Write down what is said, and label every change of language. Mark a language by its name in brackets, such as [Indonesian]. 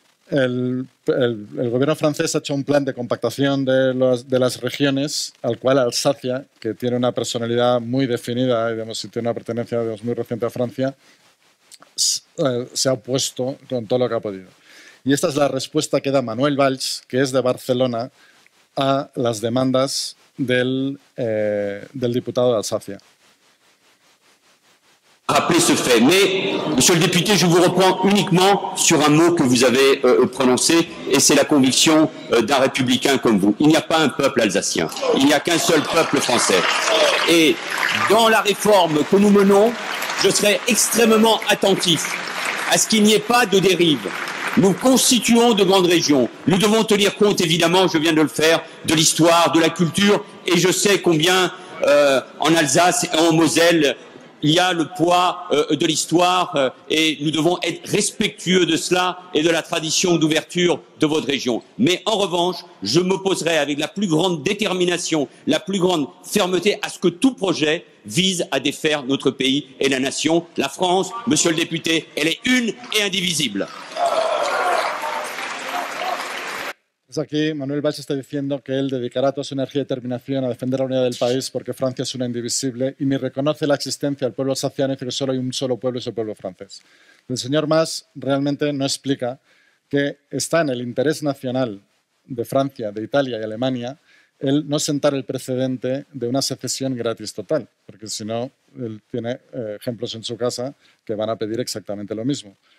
[Spanish] El gobierno francés ha hecho un plan de compactación de las regiones, al cual Alsacia, que tiene una personalidad muy definida y tiene una pertenencia muy reciente a Francia, se ha opuesto con todo lo que ha podido. Y esta es la respuesta que da Manuel Valls, que es de Barcelona, a las demandas del diputado de Alsacia. [French] Rappeler ce fait. Mais, monsieur le député, je vous reprends uniquement sur un mot que vous avez prononcé, et c'est la conviction d'un républicain comme vous. Il n'y a pas un peuple alsacien, il n'y a qu'un seul peuple français. Et dans la réforme que nous menons, je serai extrêmement attentif à ce qu'il n'y ait pas de dérive. Nous constituons de grandes régions. Nous devons tenir compte, évidemment, je viens de le faire, de l'histoire, de la culture, et je sais combien en Alsace et en Moselle, il y a le poids de l'histoire et nous devons être respectueux de cela et de la tradition d'ouverture de votre région. Mais en revanche, je m'opposerai avec la plus grande détermination, la plus grande fermeté à ce que tout projet vise à défaire notre pays et la nation. La France, monsieur le député, elle est une et indivisible. [Spanish] Aquí Manuel Valls está diciendo que él dedicará toda su energía y determinación a defender la unidad del país porque Francia es una indivisible y ni reconoce la existencia del pueblo alsaciano y dice que solo hay un solo pueblo y es el pueblo francés. El señor Mas realmente no explica que está en el interés nacional de Francia, de Italia y Alemania el no sentar el precedente de una secesión gratis total, porque si no, él tiene ejemplos en su casa que van a pedir exactamente lo mismo.